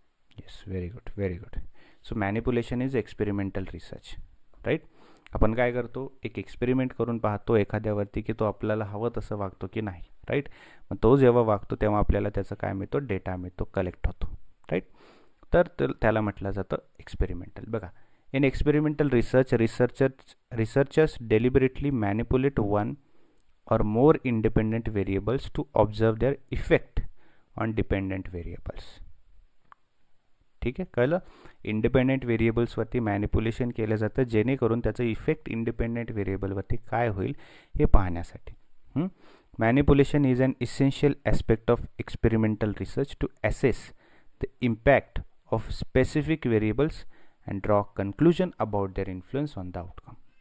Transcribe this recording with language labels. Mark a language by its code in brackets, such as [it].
[en] Yes, very good, very good. So manipulation is experimental research, right. [mr] आपण काय करतो, एक एक्सपेरिमेंट करून पाहतो एखाद्यावरती की तो आपल्याला हवं तसं वागतो की नाही, राईट. मग तो जेव्हा वागतो तेव्हा आपल्याला त्याचं काय मिळतो, डेटा मिळतो, कलेक्ट होतो, राईट. तर त्याला म्हटलं जातं एक्सपेरिमेंटल. [en] बघा, in experimental researchers deliberately manipulate one or more independent variables to observe their effect on dependent variables. [mr] ठीक आहे, कळलं. इंडिपेंडेंट व्हेरिएबल्सवरती मॅनिपुलेशन केलं जातं जेणेकरून त्याचं इफेक्ट इंडिपेंडेंट व्हेरिएबलवरती काय होईल हे पाहण्यासाठी. [en] Manipulation is an essential aspect of experimental research to assess the impact of specific variables and draw conclusion about their influence on the outcome.